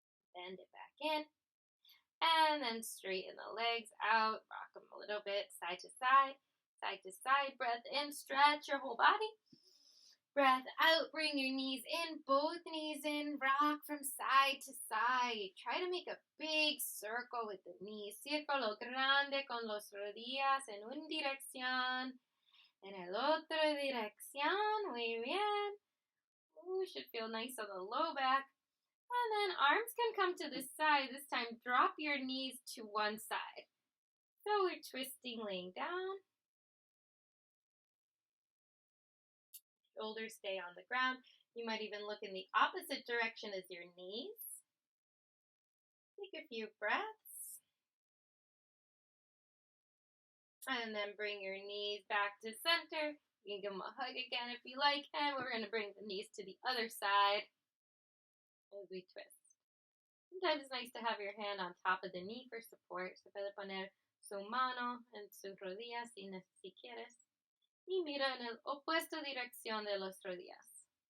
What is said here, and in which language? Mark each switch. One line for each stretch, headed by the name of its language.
English: Bend it back in. And then straighten the legs out. Rock them a little bit, side to side. Side to side. Breath in, stretch your whole body. Breath out, bring your knees in, both knees in. Rock from side to side. Try to make a big circle with the knees.
Spanish: Círculo grande con los rodillas en una dirección. En el otro dirección, muy bien.
English: Ooh, should feel nice on the low back. And then arms can come to this side. This time, drop your knees to one side. So we're twisting, laying down. Shoulders stay on the ground. You might even look in the opposite direction as your knees. Take a few breaths. And then bring your knees back to center. You can give them a hug again if you like. And we're going to bring the knees to the other side as we twist. Sometimes it's nice to have your hand on top of the knee for support.
Spanish: Se puede poner su mano en su rodilla si quieres. Y mira en el opuesto dirección de los rodillas.